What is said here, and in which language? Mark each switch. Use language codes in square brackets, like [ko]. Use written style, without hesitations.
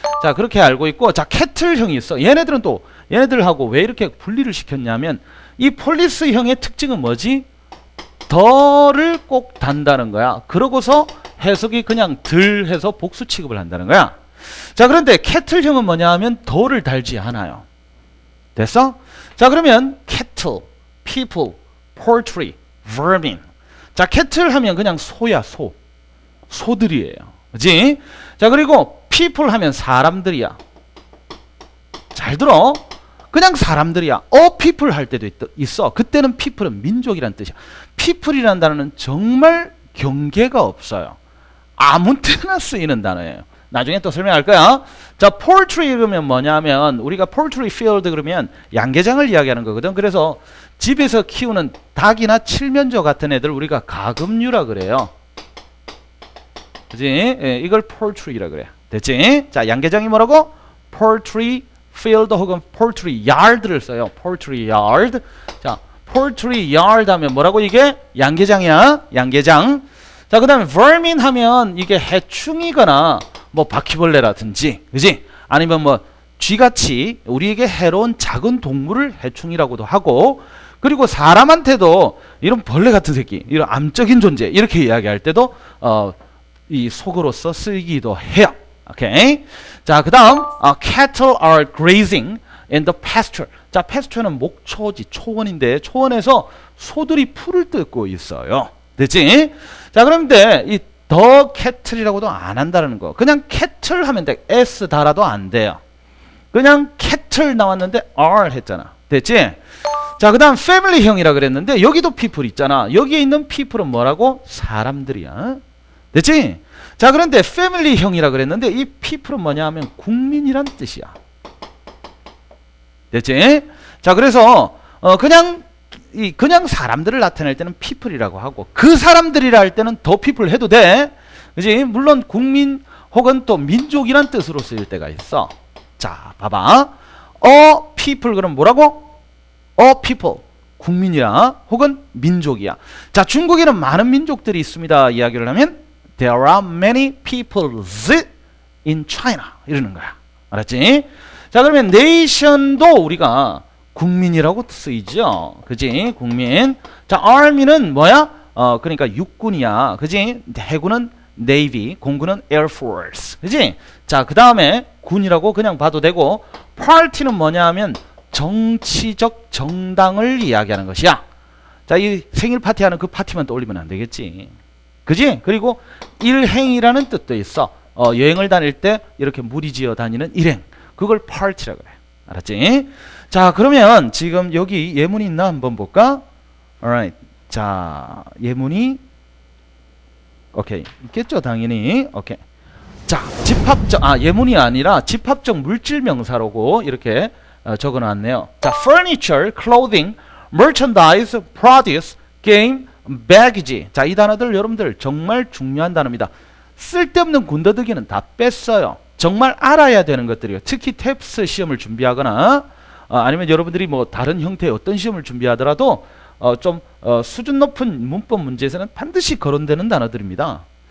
[ko] 자, 그렇게 알고 있고, 자, 캐틀형이 있어. 얘네들은 또 얘네들하고 왜 이렇게 분리를 시켰냐면 이 폴리스형의 특징은 뭐지? 더를 꼭 단다는 거야. 그러고서 해석이 그냥 들 해서 복수 취급을 한다는 거야. 자, 그런데 캐틀형은 뭐냐 하면 더를 달지 않아요. 됐어? 자, 그러면 [en] cattle, people, poultry, vermin. [ko] 자, cattle 하면 그냥 소야, 소들이에요. 그지? 자, 그리고 people 하면 사람들이야. 잘 들어. 그냥 사람들이야. people 할 때도 있어. 그때는 people은 민족이란 뜻이야. people이라는 단어는 정말 경계가 없어요. 아무 때나 쓰이는 단어예요. 나중에 또 설명할 거야. 자, poultry 그러면 뭐냐면 우리가 poultry field 그러면 양계장을 이야기하는 거거든. 그래서 집에서 키우는 닭이나 칠면조 같은 애들 우리가 가금류라 그래요. 그지? 예, 이걸 poultry라 그래. 됐지? 자, 양계장이 뭐라고? poultry field 혹은 poultry yard를 써요. poultry yard. 자, poultry yard 하면 뭐라고 이게? 양계장이야. 양계장. 자, 그 다음에 vermin 하면 이게 해충이거나 뭐 바퀴벌레라든지, 그지? 아니면 뭐 쥐같이 우리에게 해로운 작은 동물을 해충이라고도 하고, 그리고 사람한테도 이런 벌레 같은 새끼, 이런 암적인 존재 이렇게 이야기할 때도 이 속어로서 쓰이기도 해요. 오케이. 자, 그다음 [en] cattle are grazing in the pasture. [ko] 자, pasture는 목초지, 초원인데 초원에서 소들이 풀을 뜯고 있어요. 됐지? 자, 그런데 이 더 캐틀이라고도 안 한다는 거. 그냥 캐틀 하면 돼. S 달아도 안 돼요. 그냥 캐틀 나왔는데 R 했잖아. 됐지? 자, 그 다음 패밀리형이라 그랬는데 여기도 people 있잖아. 여기에 있는 people은 뭐라고? 사람들이야. 됐지? 자, 그런데 패밀리형이라 그랬는데 이 people은 뭐냐 하면 국민이란 뜻이야. 됐지? 자, 그래서 그냥 사람들을 나타낼 때는 people이라고 하고 그 사람들이라 할 때는 더 people 해도 돼. 그지? 물론 국민 혹은 또 민족이란 뜻으로 쓰일 때가 있어. 자, 봐봐. people 그럼 뭐라고? people 국민이야 혹은 민족이야. 자, 중국에는 많은 민족들이 있습니다. 이야기를 하면 [en] there are many peoples in China [ko] 이러는 거야. 알았지? 자, 그러면 nation도 우리가 국민이라고 쓰이죠. 그지? 국민. 자, army는 뭐야? 그러니까 육군이야. 그지? 해군은 navy, 공군은 air force. 그지? 자, 그 다음에 군이라고 그냥 봐도 되고, party는 뭐냐 하면 정치적 정당을 이야기하는 것이야. 자, 이 생일 파티하는 그 파티만 떠올리면 안 되겠지. 그지? 그리고 일행이라는 뜻도 있어. 여행을 다닐 때 이렇게 무리지어 다니는 일행. 그걸 party라고 그래. 알았지? 자, 그러면 지금 여기 예문이 있나 한번 볼까? alright. 자, 예문이 오케이. 있겠죠, 당연히. 오케이. 자, 집합적 예문이 아니라 집합적 물질 명사라고 이렇게 적어 놨네요. [en] 자, furniture, clothing, merchandise, produce, game, baggage. [ko] 자, 이 단어들 여러분들 정말 중요한 단어입니다. 쓸데없는 군더더기는 다 뺐어요. 정말 알아야 되는 것들이요. 특히 탭스 시험을 준비하거나 아니면 여러분들이 뭐 다른 형태의 어떤 시험을 준비하더라도 좀 수준 높은 문법 문제에서는 반드시 거론되는 단어들입니다.